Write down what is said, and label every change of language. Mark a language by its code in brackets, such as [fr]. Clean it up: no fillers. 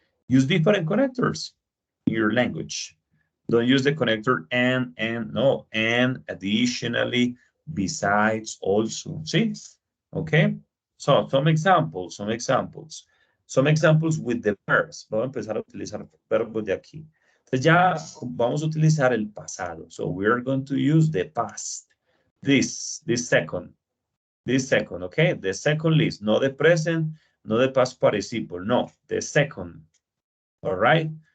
[en] Use different connectors in your language. Don't use the connector and, no. And, additionally, besides, also. See? Okay? So, some examples. Some examples with the verbs. [es] Vamos a empezar a utilizar verbos de aquí. Entonces ya vamos a utilizar el pasado. [en] So we are going to use the past. This second, okay? The second list, no the present, no the past participle, no, the second, all right?